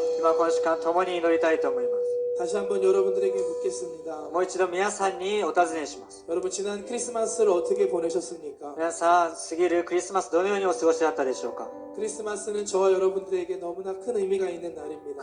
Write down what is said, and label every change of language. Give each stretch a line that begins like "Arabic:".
Japanese: 今この時間共に祈りたいと思います。
Korean: 다시 한번 여러분들에게 묻겠습니다.
Japanese: もう一度皆さんにお尋ねします。
Korean: 여러분 지난 크리스마스를 어떻게 보내셨습니까?
Japanese: 皆さん、過ぎるクリスマスどのようにお過ごしだったでしょうか。
Korean: 크리스마스는 저와 여러분들에게 너무나 큰 의미가 있는 날입니다.